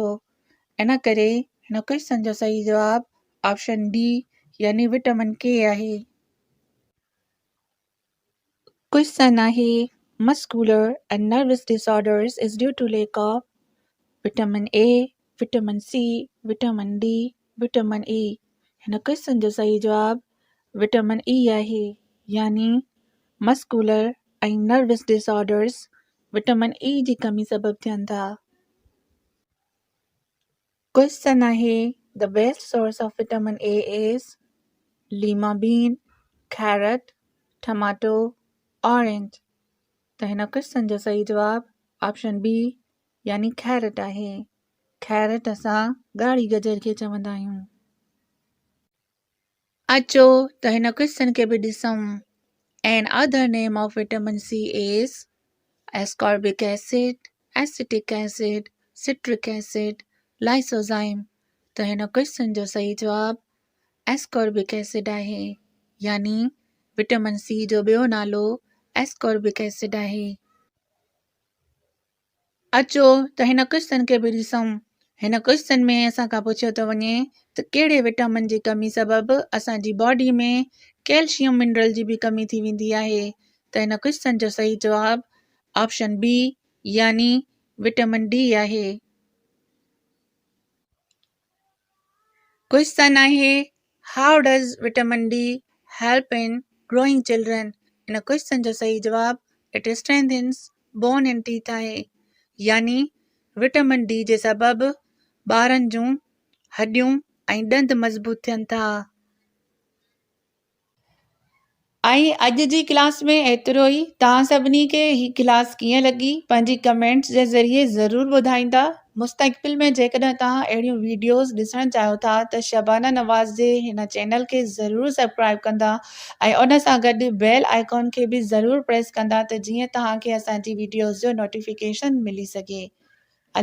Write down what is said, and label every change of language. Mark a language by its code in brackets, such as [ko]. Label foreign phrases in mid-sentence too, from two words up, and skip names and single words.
[sd] इन करे हिन क्वेश्चन जो सही जवाब ऑप्शन डी यानी विटामिन के आहे। क्वेश्चन आहे [en] muscular and nervous disorders is due to lack of vitamin A, vitamin C, vitamin D, vitamin E. [sd] हिन क्वेश्चन जो सही जवाब विटामिन ई आहे यानी मस्कुलर ऐं नर्वस डिसऑर्डर्स विटामिन ई जी कमी सबबु थियनि था। क्वेश्चन आहे [en] the best source of vitamin A is lima bean, carrot, tomato, orange. [sd] त हिन क्वेश्चन जो सही जवाब ऑप्शन बी यानी कैरेट आहे। कैरेट असां ॻाढ़ी गजर खे चवंदा आहियूं। अचो त हिन क्वेश्चन खे बि ॾिसूं। [en] An other name of vitamin C is ascorbic acid, acetic acid, citric acid, lysozyme. [sd] त हिन क्वेश्चन जो सही जवाब [en] ascorbic acid [sd] आहे यानी विटामिन सी जो ॿियो नालो [en] ascorbic acid [sd] आहे। अचो त हिन क्वेश्चन खे बि ॾिसूं। हिन क्वेश्चन में असां खां पुछियो थो वञे त कहिड़े विटामिन जी कमी सबबु असांजी बॉडी में [en] calcium mineral [sd] जी बि कमी थी वेंदी आहे। त हिन क्वेश्चन जो सही जवाब ऑप्शन बी यानी विटामिन डी आहे। क्वेश्चन आहे [en] how does vitamin D help in growing children. [sd] इन क्वेश्चन जो सही जवाब [en] it strengthens bone and teeth [sd] आहे यानी विटामिन डी जे सबबु ॿारनि जूं हॾियूं ऐं ॾंद मज़बूत थियनि था। ऐं अॼु जी क्लास में एतिरो ई। तव्हां सभिनी खे ही क्लास कीअं लॻी पंहिंजी कमेंट्स जे ज़रिए ज़रूरु ॿुधाईंदा। मुस्तक़बिल में जेकॾहिं तव्हां अहिड़ियूं वीडियोज़ ॾिसणु चाहियो था त शबाना नवाज़ जे हिन चैनल खे ज़रूरु सब्सक्राइब कंदा ऐं उन सां गॾु [en] bell icon [sd] खे बि ज़रूरु प्रेस कंदा त जीअं तव्हांखे असांजी वीडियोज़ जो नोटिफिकेशन मिली सघे।